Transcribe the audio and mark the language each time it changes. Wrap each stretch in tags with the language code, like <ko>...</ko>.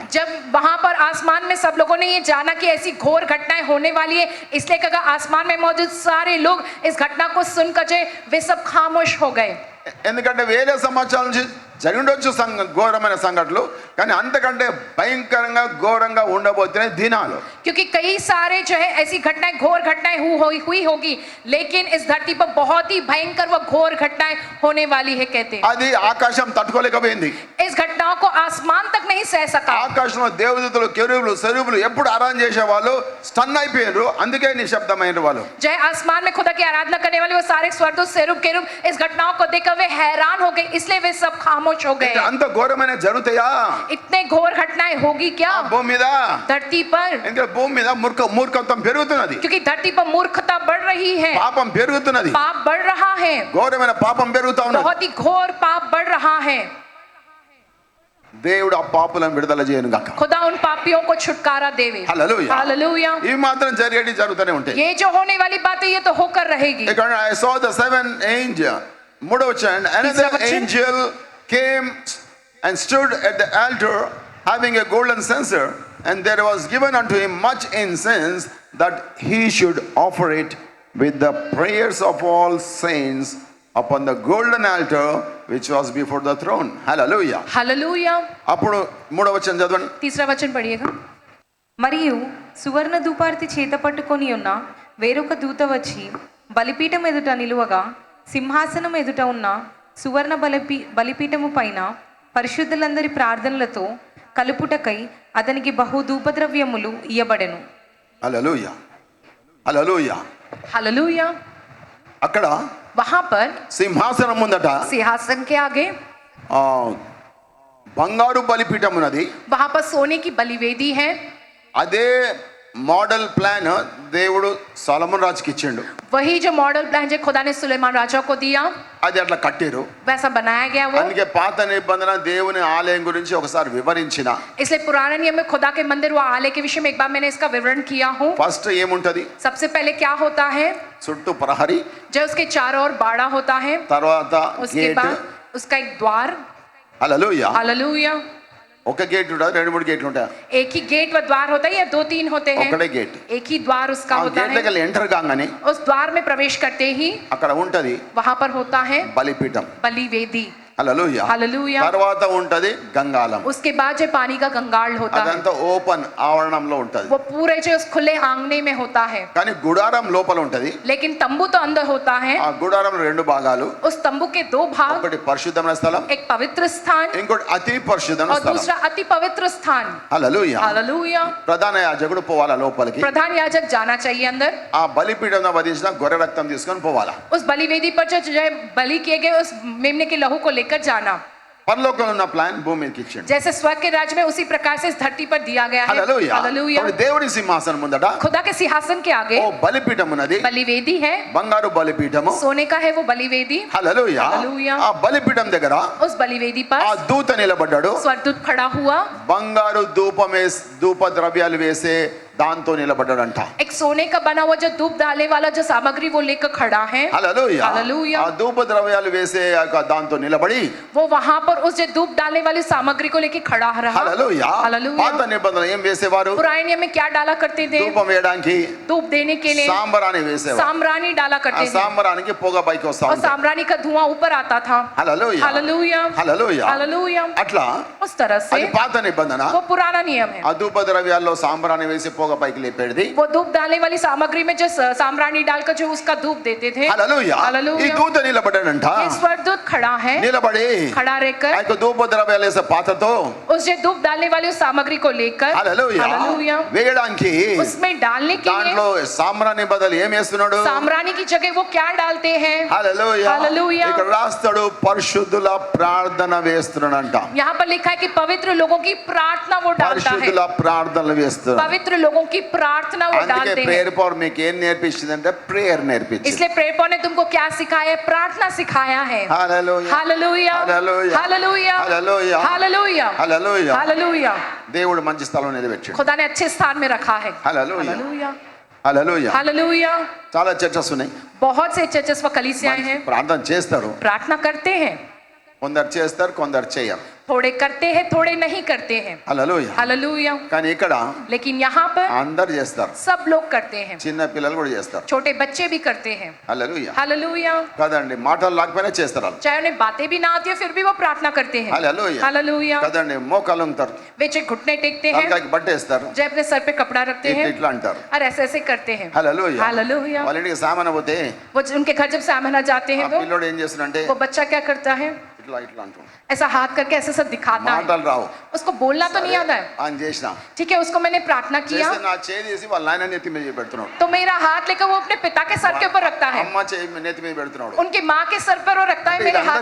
<hi>जब वहां पर आसमान में सब लोगों ने ये जाना कि ऐसी घोर घटनाएं होने वाली है, इसलिए कहा आसमान में मौजूद सारे लोग इस घटना को सुनकर जो वे सब खामोश हो गए.</hi> <te>ఎందుకంటే వేరే సంవత్సరాల నుంచి జరిగిండొచ్చు ఘోరమైన సంఘటనలు, కానీ అంతకంటే భయంకరంగా ఘోరంగా ఉండబోతున్నాయి దినాలు.</te> <hi>क्योंकि कई सारे जो है ऐसी घटनाएं घोर घटनाएं हुई होगी, लेकिन इस धरती पर बहुत ही भयंकर व घोर घटनाएं होने वाली है कहते.</hi> <te>అది ఆకాశం తట్టుకోలేకపోయింది.</te> <hi>इस घटनाओं को आसमान तक नहीं सह सका.</hi> <te>ఆకాశంలో దేవదూతలు, కెరూబులు, సెరూబులు ఎప్పుడు ఆరాధన చేసే వాళ్ళు స్టన్ అయిపోయారు, అందుకే నిశ్శబ్దమైన వాళ్ళు.</te> <hi>जय आसमान में खुदा की आराधना करने वाले वो सारे स्वर्गदूत सेरूब केरूब इस घटनाओं को देखकर वे हैरान हो गए, इसलिए वे सब खामोश हो गए.</hi> <te>అంత ఘోరమైన జరుగుతాయా</te> <hi>इतने घोर घटनाएं होगी क्या</hi> <te>భూమి మీద?</te> <hi>धरती पर?</hi> <te>ఎందుకంటే భూమి మీద మూర్ఖత్వం పెరుగుతున్నది,</te> <hi>क्योंकि धरती पर मूर्खता बढ़ रही है,</hi> <te>పాపం పెరుగుతున్నది,</te> <hi>पाप बढ़ रहा है,</hi> <te>ఘోరమైన పాపం పెరుగుతా ఉన్నది.</te> <hi>बहुत ही घोर पाप बढ़ रहा है.</hi> <te>దేవుడు ఆ పాపులను విడుదల చేయను గాక.</te> <hi>खुदा उन पापियों को छुटकारा देवे.</hi> <te>హల్లెలూయా.</te> <hi>हालेलुया.</hi> <te>ఇవి మాత్రం జరిగేటి జరుగుతూనే ఉంటాయి.</te> <hi>ये जो होने वाली बातें ये तो होकर रहेगी.</hi> <te>ఇక్కడ</te> <en>I saw the 7 angel,</en> <te>మూడవ వచనం,</te> <en>another angel came and stood at the altar having a golden censer, And there was given unto him much incense, that he should offer it with the prayers of all saints upon the golden altar which was before the throne. Hallelujah.</en> <hi>Hallelujah.</hi> <te>అప్పుడు మూడవ వచనం చదవండి. तीसरा वचन पढ़िएगा। మరియు సువర్ణ ధూపార్తి చేత పట్టుకొని ఉన్న వేరొక దూత వచ్చి బలిపీఠం ఎదుట నిలువగా, సింహాసనం ఎదుట ఉన్న సువర్ణ బలిపీఠము పైన పరిశుద్ధులందరి ప్రార్థనలతో కలుపుటకై అతనికి బహు ధూపద్రవ్యములు ఇయ్యబడెను. హల్లెలూయా. హల్లెలూయా.</te> <hi>हालेलुया।</hi> <te>అక్కడ</te> <hi>वहां पर</hi> <te>సింహాసనం ముందట</te> <hi>सिंहासन के आगे</hi> <te>ఆ, బంగారు బలిపీఠం ఉన్నది.</te> <hi>वहां पर सोने की बलिवेदी है।</hi> <te>అదే మోడల్ ప్లాన్ దేవుడు సొలొమోన్ రాజుకి ఇచ్చిండు.</te> <hi>वही जो मॉडल प्लान जो खुदा ने सुलेमान राजा को दिया,</hi> <te>అది అట్లా కట్టిరు.</te> <hi>वैसा बनाया गया वो।</hi> <te>అందుకే పాత నిబంధన దేవుని ఆలయం గురించి ఒకసారి వివరించిన.</te> <hi>इसलिए पुराने नियम में खुदा के मंदिर व आलय के विषय में एक बार मैंने इसका विवरण किया हूँ।</hi> <te>ఫస్ట్ ఏముంటది?</te> <hi>सबसे पहले क्या होता है,</hi> <te>చుట్టూ ప్రహరీ,</te> <hi>जो उसके चारों ओर बाड़ा होता है,</hi> <te>తర్వాత</te> <hi>उसके</hi> <te>గేట్.</te> <hi>बाद उसका एक द्वार।</hi> <te>హల్లెలూయా.</te> <hi>हालेलुया।</hi> <te>ఒక గేట్ ఉంటుంది, రెండు మూడు గేట్లు ఉంటాయి.</te> <hi>एक ही गेट व द्वार होता है या दो तीन होते हैं?</hi> <te>ఒకటే గేట్.</te> <hi>एक ही द्वार उसका</hi> <te>ఆ</te> <hi>होता</hi> <te>గేట్</te> <hi>है।</hi> <te>దగ్గర ఎంటర్ కాగానే</te> <hi>उस द्वार में प्रवेश करते ही</hi> <te>అక్కడ ఉంటది</te> <hi>वहां पर होता है</hi> <te>బలిపీఠం.</te> <hi>बलिवेदी।</hi> <te>హల్లెలూయా.</te> <hi>हालेलुया।</hi> <te>తర్వాత ఉంటది గంగాళం.</te> <hi>उसके बाद जो पानी का गंगाल होता है,</hi> <te>అదంతా ఓపెన్ ఆవరణంలో ఉంటది.</te> <hi>वो पूरे जो उस खुले आंगने में होता है,</hi> <te>కానీ గుడారం లోపల ఉంటది.</te> <hi>लेकिन तंबू तो अंदर होता है।</hi> <te>ఆ గుడారం రెండు భాగాలు.</te> <hi>उस तंबू के दो भाग,</hi> <te>ఒకటి పరిశుద్ధమైన స్థలం,</te> <hi>एक पवित्र स्थान</hi> <te>ఇంకోటి అతి పరిశుద్ధమైన</te> <hi>और</hi> <te>స్థలం.</te> <hi>दूसरा अति पवित्र स्थान।</hi> <te>హల్లెలూయా.</te> <hi>हालेलुया।</hi> <te>ప్రధాన యాజకుడు పోవాలా లోపలికి.</te> <hi>प्रधान याजक जाना चाहिए अंदर।</hi> <te>ఆ బలిపీఠం వధించిన గొర్రె రక్తం తీసుకొని పోవాలా.</te> <hi>उस बलिवेदी पर जो बलि किए गए उस मेमने के लहू को लेकर जाना।</hi> <te>పరలోకంలో ఉన్న ప్లాన్ భూమి మీదకి ఇచ్చిండు.</te> <hi>जैसे स्वर्ग के राज्य में उसी प्रकार से इस धरती पर दिया गया है।</hi> <te>హల్లెలూయా.</te> <hi>हालेलुया।</hi> <te>కాబట్టి దేవుడి సింహాసనం ముందట</te> <hi>खुदा के सिंहासन के आगे</hi> <te>ఓ బలిపీఠం ఉన్నది.</te> <hi>बलिवेदी है,</hi> <te>బంగారు బలిపీఠము.</te> <hi>सोने का है वो बलिवेदी।</hi> <te>హల్లెలూయా. హల్లెలూయా. ఆ బలిపీఠం దగ్గర</te> <hi>उस बलिवेदी पर</hi> <te>ఆ దూత నిలబడ్డాడు.</te> <hi>स्वर्गदूत खड़ा हुआ,</hi> <te>బంగారు ధూప ద్రవ్యాలు వేసే దాంతో నిలబడ్డాడంట.</te> <hi>एक सोने का बना हुआ जो धूप डालने वाला जो सामग्री वो लेकर खड़ा है।</hi> <te>హల్లెలూయా.</te> <hi>हालेलुया।</hi> <te>ఆ ధూప ద్రవ్యాలు వేసే ఆ దాంతో నిలబడి</te> <hi>वो वहां पर उस जो धूप डालने वाली सामग्री को लेकर खड़ा रहा।</hi> <te>హల్లెలూయా.</te> <hi>हालेलुया।</hi> <te>పాత నిబంధన ఏం వేసేవారు?</te> <hi>पुराने नियम में क्या डाला करते थे?</hi> <te>ధూపం వేయడానికి</te> <hi>धूप देने के लिए</hi> <te>సాంబ్రాణి వేసేవారు.</te> <hi>साम्रानी डाला</hi> <te>ఆ</te> <hi>करते थे</hi> <te>సాంబ్రానికి పొగ పైకి వస్తా</te> <hi>और</hi> <te>ఉంటుంది.</te> <hi>साम्रानी का धुआं ऊपर आता था।</hi> <te>హల్లెలూయా.</te> <hi>हालेलुया।</hi> <te>హల్లెలూయా.</te> <hi>हालेलुया।</hi> <te>అట్లా</te> <hi>उस तरह से</hi> <te>అది పాత నిబంధన.</te> <hi>वो पुराना नियम है।</hi> <te>ఆ ధూప ద్రవ్యాల్లో సాంబ్రాణి వేసి పొగ పైకి లేపేది.</te> <hi>वो धूप डालने वाली सामग्री में जो साम्रानी डालकर जो उसका धूप देते थे।</hi> <te>హల్లెలూయా. ఈ</te> <hi>हालेलुया।</hi> <te>దూత నిలబడ్డాడంట.</te> <hi>ये स्वर्गदूत खड़ा है,</hi> <te>నిలబడి</te> <hi>खड़ा</hi> <te>ఆ</te> <hi>रहकर</hi> <te>యొక్క ధూప ద్రవ్యాలు వేసే పాత్రతో</te> <hi>उस जो धूप डालने वाली उस सामग्री को लेकर</hi> <te>హల్లెలూయా</te> <hi>हालेलुया</hi> <te>వేయడానికి</te> <hi>उसमें डालने के</hi> <te>దాంట్లో</te> <hi>लिए</hi> <te>సాంబ్రాణి బదులు ఏం వేస్తున్నాడు?</te> <hi>साम्रानी की जगह वो क्या डालते हैं?</hi> <te>హల్లెలూయా.</te> <hi>हालेलुया।</hi> <te>ఇక్కడ రాస్తాడు పరిశుద్ధుల ప్రార్థన వేస్తున్నాడంట.</te> <hi>यहाँ पर लिखा है कि पवित्र लोगों की प्रार्थना वो डालता है।</hi> <te>పరిశుద్ధుల ప్రార్థనలు వేస్తున్నాడు.</te> <hi>पवित्र लोगों की प्रार्थना वो</hi> <te>అందుకే</te> <hi>डालते हैं।</hi> <te>ప్రేయర్ పవర్ మీకు ఏం నేర్పించిందంటే ప్రేయర్ నేర్పించింది.</te> <hi>इसलिए प्रेयर पॉवर ने तुमको क्या सिखाया है? प्रार्थना सिखाया है।</hi> <te>హల్లెలూయా.</te> <hi>Hallelujah. Hallelujah. Hallelujah. Hallelujah. Hallelujah.</hi> <te>హల్లెలూయా.</te> <hi>हालेलुया।</hi> <te>దేవుడు మంచి స్థలం నిలబెట్టాడు.</te> <hi>खुदा ने अच्छे स्थान में रखा है।</hi> <te>హల్లెలూయా.</te> <hi>हालेलुया।</hi> <te>హల్లెలూయా.</te> <hi>हालेलुया।</hi> <te>చాలా చర్చస్ ఉన్నాయి.</te> <hi>बहुत से चर्चेस व कलीसियाएं हैं,</hi> <te>ప్రార్థన చేస్తారు.</te> <hi>प्रार्थना करते हैं,</hi> <te>కొందరు చేస్తారు, కొందరు చేయరు.</te> <hi>थोड़े करते हैं थोड़े नहीं करते हैं।</hi> <te>హల్లెలూయా.</te> <hi>हालेलुया।</hi> <te>కానీ ఇక్కడ</te> <hi>लेकिन यहाँ पर</hi> <te>అందరు చేస్తారు.</te> <hi>सब लोग करते हैं,</hi> <te>చిన్న పిల్లలు కూడా చేస్తారు.</te> <hi>छोटे बच्चे भी करते हैं।</hi> <te>హల్లెలూయా.</te> <hi>हालेलुया।</hi> <te>కదండి, మాటలు లేకపోయినా చేస్తారు వాళ్ళు.</te> <hi>चाहे उन्हें बातें भी ना आती है फिर भी वो प्रार्थना करते हैं।</hi> <te>హల్లెలూయా.</te> <hi>हालेलुया।</hi> <te>కదండి, మోకాలు ఉంటారు,</te> <hi>वे चाहे घुटने टेकते हैं,</hi> <te>తలకాయకి బట్టేస్తారు,</te> <hi>चाहे अपने सर पे कपड़ा रखते</hi> <te>ఇట్లా</te> <hi>हैं</hi> <te>ఇట్లా అంటారు.</te> <hi>और ऐसे ऐसे करते हैं।</hi> <te>హల్లెలూయా.</te> <hi>हालेलुया।</hi> <te>వాళ్ళ ఇంటికి సామాన్ పోతే</te> <hi>वो उनके घर जब सामना जाते</hi> <te>ఆ</te> <hi>हैं वो</hi> <te>పిల్లోడు ఏం చేస్తున్నాడంటే</te> <hi>वो बच्चा क्या करता है?</hi> <te>ఇట్లా ఇట్లా అంటాడు.</te> <hi>ऐसा हाथ करके ऐसे सब दिखाता है।</hi> <te>మాటలు రావు.</te> <hi>उसको बोलना तो नहीं आता है।</hi> <te>అని చేసిన</te> <hi>ठीक है, उसको मैंने प्रार्थना किया</hi> <te>చేస్తే నా చేయి తీసి వాళ్ళ నాయన నెత్తి మీద పెడుతున్నాడు.</te> <hi>तो मेरा हाथ लेकर वो अपने पिता के सर के ऊपर रखता है,</hi> <te>అమ్మ చేయి నెత్తి మీద పెడుతున్నాడు.</te> <hi>उनकी माँ के सर पर वो रखता है मेरे हाथ</hi>